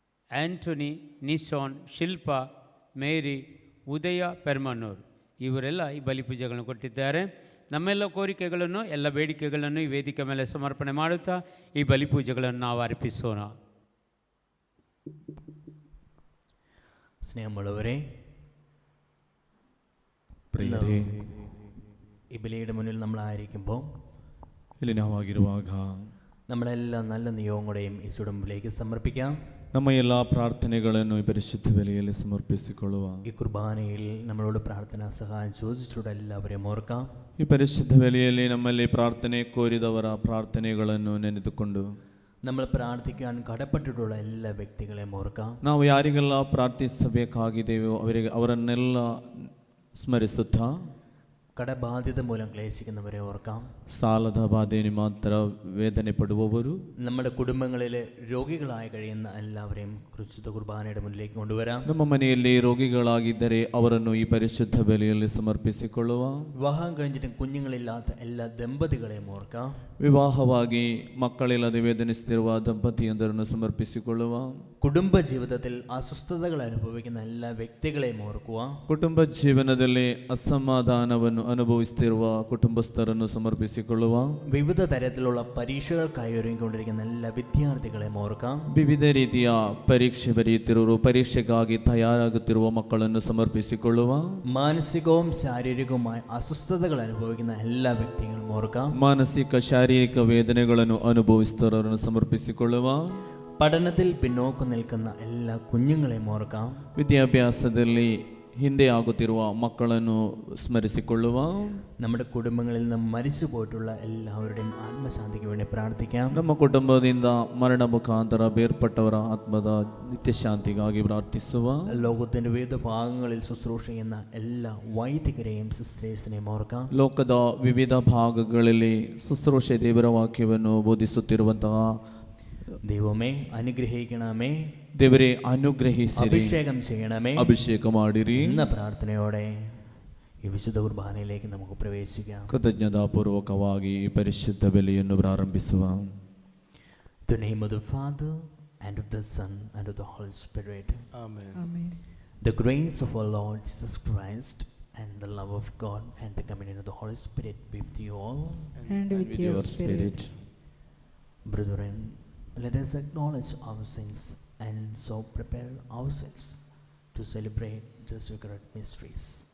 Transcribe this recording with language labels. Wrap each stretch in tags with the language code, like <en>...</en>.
<kn>ಆಂಟೋನಿ, ನಿಶಾನ್, ಶಿಲ್ಪಾ, ಮೇರಿ, ಉದಯ ಪೆರ್ಮನೂರ್ ಇವರೆಲ್ಲ ಈ ಬಲಿಪೂಜೆಗಳನ್ನು ಕೊಟ್ಟಿದ್ದಾರೆ. ನಮ್ಮೆಲ್ಲ ಕೋರಿಕೆಗಳನ್ನು ಎಲ್ಲ ಬೇಡಿಕೆಗಳನ್ನು ಈ ವೇದಿಕೆ ಮೇಲೆ ಸಮರ್ಪಣೆ ಮಾಡುತ್ತಾ ಈ ಬಲಿಪೂಜೆಗಳನ್ನು ನಾವು ಅರ್ಪಿಸೋಣ.</kn> <ml>സ്നേഹമുള്ളവരെ, ഈ ബലിയുടെ മുന്നിൽ നമ്മളായിരിക്കുമ്പോൾ</ml> <kn>ಇಲ್ಲಿ ನಾವಾಗಿರುವಾಗ</kn> <ml>നമ്മളെല്ലാം നല്ല നിയോഗങ്ങളെയും ഈ സുടമ്പിലേക്ക് സമർപ്പിക്കാം.</ml> <kn>ನಮ್ಮ ಎಲ್ಲ ಪ್ರಾರ್ಥನೆಗಳನ್ನು ಈ ಪರಿಶುದ್ಧ ಬಲಿಯಲ್ಲಿ ಸಮರ್ಪಿಸಿಕೊಳ್ಳುವ.</kn> <ml>ഈ കുർബാനയിൽ നമ്മളോട് പ്രാർത്ഥനാ സഹായം ചോദിച്ചിട്ടുള്ള എല്ലാവരെയും ഓർക്കാം.</ml> <kn>ಈ ಪರಿಶುದ್ಧ ಬಲಿಯಲ್ಲಿ ನಮ್ಮಲ್ಲಿ ಪ್ರಾರ್ಥನೆ ಕೋರಿದವರ ಪ್ರಾರ್ಥನೆಗಳನ್ನು ನೆನೆದುಕೊಂಡು</kn> <ml>നമ്മൾ പ്രാർത്ഥിക്കാൻ കടപ്പെട്ടിട്ടുള്ള എല്ലാ വ്യക്തികളെയും ഓർക്കാം.</ml> <kn>ನಾವು ಯಾರಿಗೆಲ್ಲ ಪ್ರಾರ್ಥಿಸಬೇಕಾಗಿದೆಯೋ ಅವರನ್ನೆಲ್ಲ ಸ್ಮರಿಸುತ್ತಾ</kn> <ml>കടബാധ്യത മൂലം ക്ലേശിക്കുന്നവരെ ഓർക്കാം.</ml> <kn>ಸಾಲದ ಬಾಧೆ ಮಾತ್ರ ವೇದನೆ ಪಡುವವರು,</kn> <ml>നമ്മുടെ കുടുംബങ്ങളിലെ രോഗികളായി കഴിയുന്ന എല്ലാവരെയും പരിശുദ്ധ കുർബാനയുടെ മുന്നിലേക്ക് കൊണ്ടുവരാം.</ml> <kn>ನಮ್ಮ ಮನೆಯಲ್ಲಿ ರೋಗಿಗಳಾಗಿದ್ದರೆ ಅವರನ್ನು ಈ ಪರಿಶುದ್ಧ ಬಲಿಯಲ್ಲಿ ಸಮರ್ಪಿಸಿಕೊಳ್ಳುವ.</kn> <ml>വിവാഹം കഴിഞ്ഞിട്ടും കുഞ്ഞുങ്ങളില്ലാത്ത എല്ലാ ദമ്പതികളെയും ഓർക്കാം.</ml> <kn>ವಿವಾಹವಾಗಿ ಮಕ್ಕಳಿಲ್ಲದೆ ವೇದನಿಸುತ್ತಿರುವ ದಂಪತಿಯೊಂದರನ್ನು ಸಮರ್ಪಿಸಿಕೊಳ್ಳುವ.</kn> <ml>കുടുംബ ജീവിതത്തിൽ അസ്വസ്ഥതകൾ അനുഭവിക്കുന്ന എല്ലാ വ്യക്തികളെയും ഓർക്കുക.</ml> <kn>ಕುಟುಂಬ ಜೀವನದಲ್ಲಿ ಅಸಮಾಧಾನವನ್ನು ಅನುಭವಿಸುತ್ತಿರುವ ಕುಟುಂಬಸ್ಥರನ್ನು ಸಮರ್ಪಿಸಿಕೊಳ್ಳುವ.</kn> <ml>വിവിധ തരത്തിലുള്ള പരീക്ഷകൾക്കായി ഒരുങ്ങിക്കൊണ്ടിരിക്കുന്ന എല്ലാ വിദ്യാർത്ഥികളെയും ഓർക്കാം.</ml> <kn>ವಿವಿಧ ರೀತಿಯ ಪರೀಕ್ಷೆ ಬರೆಯುತ್ತಿರುವ ಪರೀಕ್ಷೆಗಾಗಿ ತಯಾರಾಗುತ್ತಿರುವ ಮಕ್ಕಳನ್ನು ಸಮರ್ಪಿಸಿಕೊಳ್ಳುವ.</kn> <ml>മാനസികവും ശാരീരികവുമായ അസ്വസ്ഥതകൾ അനുഭവിക്കുന്ന എല്ലാ വ്യക്തികളും ഓർക്കാം.</ml> <kn>ಮಾನಸಿಕ ಶಾರೀರಿಕ ವೇದನೆಗಳನ್ನು ಅನುಭವಿಸುತ್ತವರನ್ನು ಸಮರ್ಪಿಸಿಕೊಳ್ಳುವ.</kn> <ml>പഠനത്തിൽ പിന്നോക്കം നിൽക്കുന്ന എല്ലാ കുഞ്ഞുങ്ങളെയും ഓർക്കാം.</ml> <kn>ವಿದ್ಯಾಭ್ಯಾಸದಲ್ಲಿ ಹಿಂದೆ ಆಗುತ್ತಿರುವ ಮಕ್ಕಳನ್ನು ಸ್ಮರಿಸಿಕೊಳ್ಳುವ.</kn> <ml>നമ്മുടെ കുടുംബങ്ങളിൽ നിന്ന് മരിച്ചു പോയിട്ടുള്ള എല്ലാവരുടെയും ആത്മശാന്തിക്ക് വേണ്ടി പ്രാർത്ഥിക്കാം.</ml> <kn>ನಮ್ಮ ಕುಟುಂಬದಿಂದ ಮರಣ ಮುಖಾಂತರ ಬೇರ್ಪಟ್ಟವರ ಆತ್ಮದ ನಿತ್ಯಶಾಂತಿಗಾಗಿ ಪ್ರಾರ್ಥಿಸುವ.</kn> <ml>ലോകത്തിന്റെ വിവിധ ഭാഗങ്ങളിൽ ശുശ്രൂഷ ചെയ്യുന്ന എല്ലാ വൈദികരെയും സിസ്റ്റേഴ്സിനെയും ഓർക്കാം.</ml> <kn>ಲೋಕದ ವಿವಿಧ ಭಾಗಗಳಲ್ಲಿ ಶುಶ್ರೂಷೆ ದೇವರ ವಾಕ್ಯವನ್ನು ಬೋಧಿಸುತ್ತಿರುವಂತಹ</kn> <ml>ദൈവമേ അനുഗ്രഹിക്കണമേ,</ml> <kn>ದೇವರೇ ಅನುಗ್ರಹಿಸಿರಿ,</kn> <ml>അഭിഷേകം ചെയ്യണമേ,</ml> <kn>ಅಭಿಷೇಕ ಮಾಡಿರಿ</kn> <ml>എന്ന പ്രാർത്ഥനയോടെ ഈ വിശുദ്ധ കുർബാനയിലേക്ക് നമുക്ക് പ്രവേശിക്കാം.</ml> <kn>ಕೃತಜ್ಞತಾಪೂರ್ವಕವಾಗಿ ಈ ಪರಿಶುದ್ಧ ಬಲಿಯನ್ನು ಪ್ರಾರಂಭಿಸುವ.</kn> <en>The name of the Father and of the Son and of the Holy Spirit. Amen. Amen. The grace of our Lord Jesus Christ and the love of God and the communion of the Holy Spirit be with you all. And with your spirit. Brethren, let us acknowledge our sins and so prepare ourselves to celebrate the sacred mysteries.</en>